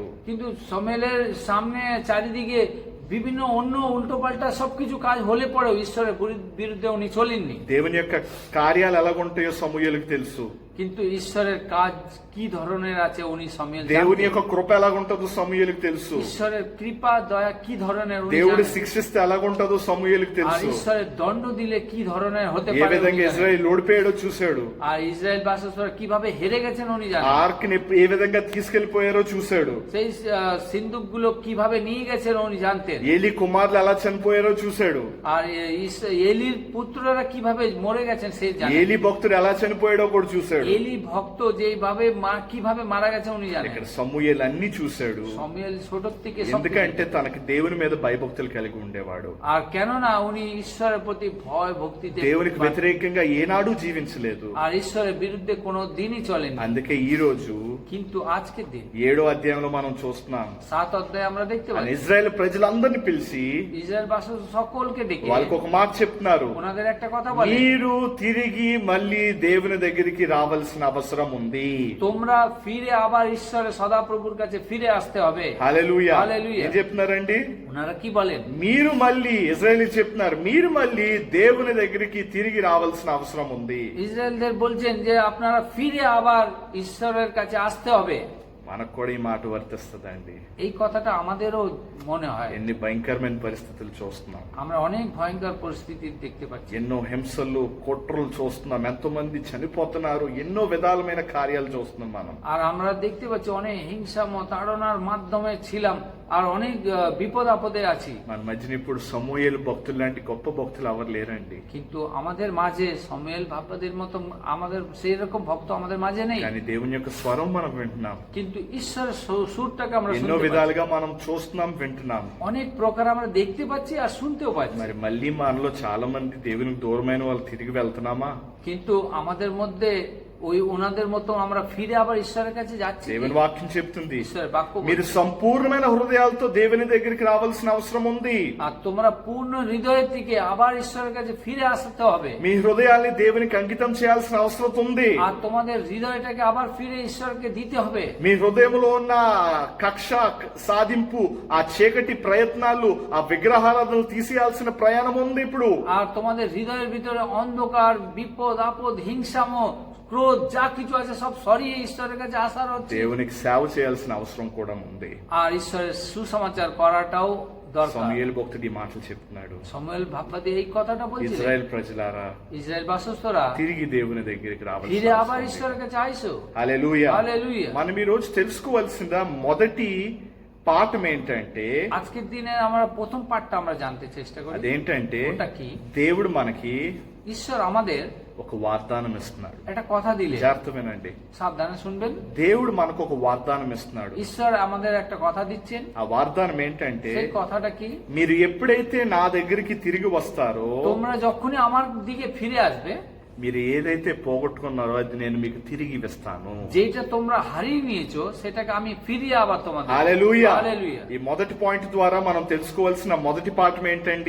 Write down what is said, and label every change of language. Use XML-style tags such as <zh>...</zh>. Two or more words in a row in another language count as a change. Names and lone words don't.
<bn>কিন্তু শমূয়েলের সামনে চারিদিকে বিভিন্ন অন্য উল্টোপাল্টা সবকিছু কাজ হলে পরেও ঈশ্বরের বিরুদ্ধে উনি চলেননি।</bn> <te>దేవుని యొక్క కార్యాలు ఎలాగుంటాయో సమూయేలుకు తెలుసు.</te> <bn>কিন্তু ঈশ্বরের কাজ কি ধরনের আছে উনি শমূয়েল</bn> <te>దేవుని</te> <bn>জানতেন।</bn> <te>యొక్క కృప ఎలాగుంటుందో సమూయేలుకు తెలుసు.</te> <bn>ঈশ্বরের কৃপা দয়া কি ধরনের উনি</bn> <te>దేవుడు</te> <bn>জানেন।</bn> <te>శిక్షిస్తే ఎలాగుంటుందో సమూయేలుకు</te> <bn>আর</bn> <te>తెలుసు.</te> <bn>ঈশ্বরের দণ্ড দিলে কি ধরনের হতে</bn> <te>ఏ</te> <bn>পারে উনি</bn> <te>విధంగా</te> <bn>জানেন।</bn> <te>ఇజ్రాయెల్ ఓడిపోయాడో చూశాడు.</te> <bn>আর ఇజ్రాయెల్ বাসস্থরা কিভাবে হেরে গেছেন উনি জানেন।</bn> <te>ఆర్క్ ని ఏ విధంగా తీసుకెళ్లిపోయారో చూశాడు.</te> <bn>সেই সিন্ধুক গুলো কিভাবে নিয়ে গেছেন উনি জানতেন।</bn> <te>ఏలి కుమారులు ఎలా చనిపోయారో చూశాడు.</te> <bn>আর এলির পুত্ররা কিভাবে মরে গেছেন সেই জানেন।</bn> <te>ఏలి భక్తుడు ఎలా చనిపోయాడో కూడా చూశాడు.</te> <bn>এলি ভক্ত যেভাবে কিভাবে মারা গেছে উনি জানেন।</bn> <te>ఇక్కడ సమూయేలు అన్ని చూశాడు.</te> <bn>শমূয়েল ছোট থেকে সব</bn> <te>ఎందుకంటే తనకి దేవుని మీద భయభక్తులు కలిగి ఉండేవాడు.</te> <bn>আর কেননা উনি ঈশ্বরের প্রতি ভয় ভক্তিতে</bn> <te>దేవునికి వ్యతిరేకంగా ఏనాడు జీవించలేదు.</te> <bn>আর ঈশ্বরের বিরুদ্ধে কোনো দিনই চলেনি।</bn> <te>అందుకే ఈ రోజు</te> <bn>কিন্তু আজকের দিন</bn> <te>7వ అధ్యాయంలో మనం చూస్తున్నాం,</te> <bn>7 অধ্যায়ে আমরা দেখতে</bn> <te>ఆయన</te> <bn>পাই</bn> <te>ఇజ్రాయెల్ ప్రజలందరినీ పిలిచి</te> <bn>ইসরায়েল বাসস্থ সকলকে ডেকে</bn> <te>వాళ్ళకి ఒక మాట చెప్తున్నారు,</te> <bn>ওনাদের একটা কথা বলে,</bn> <te>మీరు తిరిగి మళ్ళీ దేవుని దగ్గరికి రావాల్సిన అవసరం ఉంది.</te> <bn>তোমরা ফিরে আবার ঈশ্বরের সদাপ্রভুর কাছে ফিরে আসতে হবে।</bn> <te>హల్లెలూయా. హల్లెలూయా. ఏం చెప్తున్నారండి?</te> <bn>ওনারা কি বলেন?</bn> <te>మీరు మళ్ళీ ఇజ్రాయెల్ చెప్తున్నారు, మీరు మళ్ళీ దేవుని దగ్గరికి తిరిగి రావాల్సిన అవసరం ఉంది.</te> <bn>ইসরায়েলদের বলছেন যে আপনারা ফিরে আবার ঈশ্বরের কাছে আসতে হবে।</bn> <te>మనకు కూడా ఈ మాట వర్తిస్తుందండి.</te> <bn>এই কথাটা আমাদেরও মনে হয়।</bn> <te>ఎన్ని భయంకరమైన పరిస్థితులు చూస్తున్నాం,</te> <bn>আমরা অনেক ভয়ঙ্কর পরিস্থিতি দেখতে পাচ্ছি,</bn> <te>ఎన్నో హింసలు కుట్రలు చూస్తున్నాం, ఎంతో మంది చనిపోతున్నారు, ఎన్నో విధాలమైన కార్యాలు చూస్తున్నాం మనం.</te> <bn>আর আমরা দেখতে পাচ্ছি অনেক হিংসা তাড়নার মাধ্যমে ছিলাম, আর অনেক বিপদ আপদে আছি।</bn> <te>మన మధ్యన ఇప్పుడు సమూయేలు భక్తులు లాంటి గొప్ప భక్తులు ఎవరు లేరండి.</te> <bn>কিন্তু আমাদের মাঝে শমূয়েল ভক্তদের মতো আমাদের সেই রকম ভক্ত আমাদের মাঝে নেই।</bn> <te>కానీ దేవుని యొక్క స్వరం మనం వింటున్నాం,</te> <bn>কিন্তু ঈশ্বরের সুরটাকে আমরা</bn> <te>ఎన్నో</te> <bn>শুনতে পাচ্ছি।</bn> <te>విధాలుగా మనం చూస్తున్నాం, వింటున్నాం.</te> <bn>অনেক প্রকার আমরা দেখতে পাচ্ছি আর শুনতেও পাচ্ছি।</bn> <te>మరి మళ్ళీ మనలో చాలా మంది దేవునికి దూరమైన వాళ్ళు తిరిగి వెళ్తున్నామా?</te> <bn>কিন্তু আমাদের মধ্যে ওই ওনাদের মতো আমরা ফিরে আবার ঈশ্বরের কাছে যাচ্ছি।</bn> <te>దేవుని వాక్యం చెప్తుంది,</te> <bn>ঈশ্বরের বাক্য</bn> <te>మీరు సంపూర్ణమైన హృదయాలతో దేవుని దగ్గరికి రావాల్సిన అవసరం ఉంది.</te> <bn>আর তোমরা পূর্ণ হৃদয়ের থেকে আবার ঈশ্বরের কাছে ফিরে আসতে হবে।</bn> <te>మీ హృదయాల్ని దేవునికి అంకితం చేయాల్సిన అవసరం ఉంది.</te> <bn>আর তোমাদের হৃদয়টাকে আবার ফিরে ঈশ্বরকে দিতে হবে।</bn> <te>మీ హృదయంలో ఉన్న కక్ష సాధింపు, ఆ చీకటి ప్రయత్నాలు, ఆ విగ్రహారాధనలు తీసేయాల్సిన ప్రయాణం ఉంది ఇప్పుడు.</te> <bn>আর তোমাদের হৃদয়ের ভিতরে অন্ধকার বিপদ আপদ হিংসাম ক্রোধ যা কিছু আছে সব সরিয়ে ঈশ্বরের কাছে আসার হচ্ছে।</bn> <te>దేవునికి సేవ చేయాల్సిన అవసరం కూడా ఉంది.</te> <bn>আর ঈশ্বরের সুসমাচার করাটাও দরকার।</bn> <te>సమూయేలు భక్తుడు ఈ మాటలు చెప్తున్నాడు,</te> <bn>শমূয়েল ভাববাদী এই কথাটা বলছিল,</bn> <te>ఇజ్రాయెల్ ప్రజలారా</te> <bn>ইসরায়েল বাসস্থরা</bn> <te>తిరిగి దేవుని దగ్గరికి</te> <bn>ফিরে</bn> <te>రావాల్సిన</te> <bn>আবার</bn> <te>అవసరం ఉంది.</te> <bn>ঈশ্বরের কাছে আইসো।</bn> <te>హల్లెలూయా. హల్లెలూయా। మనం ఈ రోజు తెలుసుకోవాల్సిన మొదటి పాఠం ఏంటంటే,</te> <bn>আজকের দিনে আমরা প্রথম পাঠটা আমরা জানতে চেষ্টা করি।</bn> <te>అదేంటంటే</te> <bn>ওটা কি?</bn> <te>దేవుడు మనకి</te> <bn>ঈশ্বর আমাদের</bn> <te>ఒక వాగ్దానం ఇస్తున్నాడు.</te> <bn>একটা কথা দিলে,</bn> <te>జాగ్రత్త వినండి,</te> <bn>সাবধানে শুনবেন।</bn> <te>దేవుడు మనకు ఒక వాగ్దానం ఇస్తున్నాడు.</te> <bn>ঈশ্বর আমাদের একটা কথা দিচ্ছেন।</bn> <te>ఆ వాగ్దానం ఏంటంటే,</te> <bn>সেই কথাটা কি?</bn> <te>మీరు ఎప్పుడైతే నా దగ్గరికి తిరిగి వస్తారో,</te> <bn>তোমরা যখনই আমার দিকে ফিরে আসবে,</bn> <te>మీరు ఏదైతే పోగొట్టుకున్నారో అది నేను మీకు తిరిగి ఇస్తాను.</te> <bn>যেটা তোমরা হারিয়ে নিয়েছো সেটাকে আমি ফিরিয়ে আবার তোমাদের।</bn> <te>హల్లెలూయా.</te> <bn>হালেলুয়া।</bn> <te>ఈ మొదటి పాయింట్ ద్వారా మనం తెలుసుకోవాల్సిన మొదటి పాఠం ఏంటండి?</te>